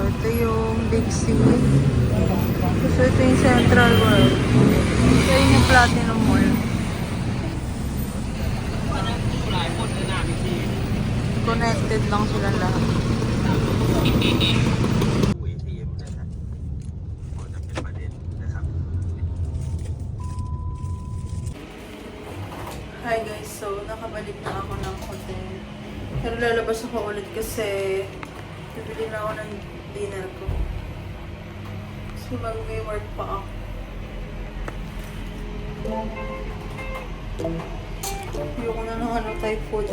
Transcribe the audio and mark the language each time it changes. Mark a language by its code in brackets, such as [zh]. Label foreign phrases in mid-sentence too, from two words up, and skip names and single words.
[tl] Ito yung Big C. So, ito yung Central World. Ito yung Platinum Mall. Connected lang sila lahat. [th] ATM นะครับพอจะเป็นประเด็นนะครับ [en] Hi guys, [tl] so nakabalik na ako ng hotel. Pero lalabas ako ulit kasi bibili na ako ng dinner ko. So mag-work pa ako. Ayoko na ng ano type food.